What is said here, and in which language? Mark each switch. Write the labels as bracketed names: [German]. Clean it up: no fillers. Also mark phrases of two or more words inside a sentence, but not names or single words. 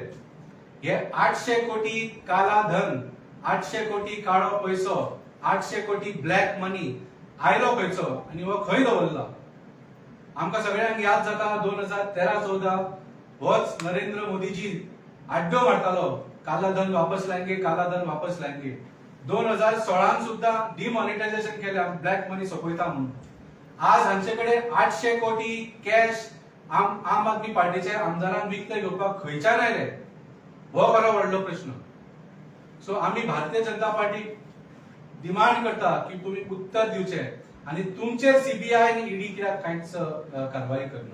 [Konkani] हे 800 कोटी [Hindi] काला धन, [Konkani] 800 कोटी काळो पैसो, 800 कोटी [English] black money [Konkani] आयलो खंयचो आणि हो खंय दवरला. आमकां सगळ्यांक याद जाता 2013-14 होच नरेंद्र मोदीजी आड्डो मारतालो, [Hindi] काला धन वापस लाएंगे, काला धन वापस लाएंगे. [Konkani] 2016 सुद्धा डिमॉनिटायझेशन केलें, [English] black money [Konkani] सोपयता म्हणून. आज हांचे कडेन 800 कोटी कॅश आम आदमी पार्टीचे आमदारांक विकते घेवपाक खंयच्यान आयले, हो बरो व्हडलो प्रश्न. सो आमी भारतीय जनता पार्टी डिमांड करता की तुम्ही उत्तर दिवचे आणि तुमचेर सीबीआय आणि ईडी कित्याक कांयच कारवाई करना.